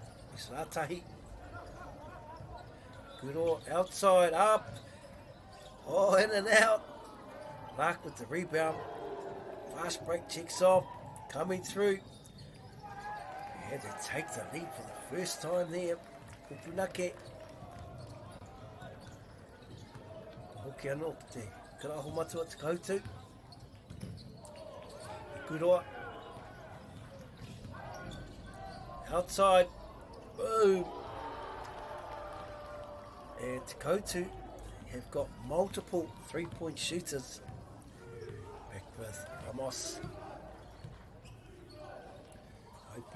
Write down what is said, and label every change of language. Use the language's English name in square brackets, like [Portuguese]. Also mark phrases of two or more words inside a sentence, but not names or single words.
[English] It's Ratahi. Rotorua outside, up. Oh, in and out. Mark with the rebound. Fast break, checks off. Coming through. Had to take the lead for the first time there. Kupunake. [Māori] Hoki anō ki te karaho matua te koutou. [English] Rotorua. Outside. Boom. And Te Koutou have got multiple 3-point shooters. Back with Ramos. Open.